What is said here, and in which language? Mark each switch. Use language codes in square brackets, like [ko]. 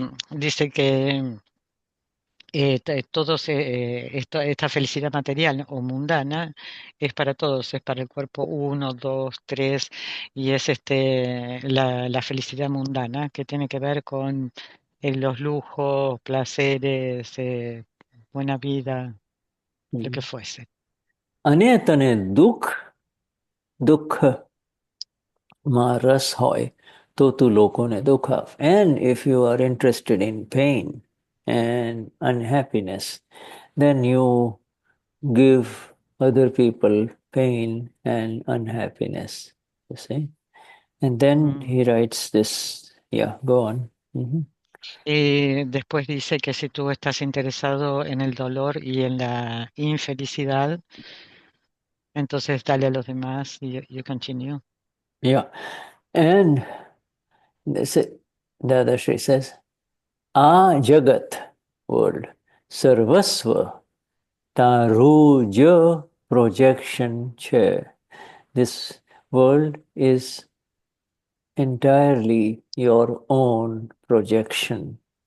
[es] Dice que esta felicidad material o mundana es para todos, es para el cuerpo 1, 2, 3, y es la felicidad mundana que tiene que ver con los lujos, placeres, buena vida, lo que fuese. [gu] Ane tane dukh માં રસ હોય તો તું લોકોને દુઃખ આપ. [en] And if you are interested in pain and unhappiness, then you give other people pain and unhappiness, you see. And then he writes this, yeah, go on. [es] Y después dice que si tú estás interesado en el dolor y en la infelicidad, entonces dale a los demás y [en] you continue. Yeah. And Dadashri says, [gu] આ જગત world સર્વસ્વ તારું જ projection છે. [en] This world is entirely your own projection.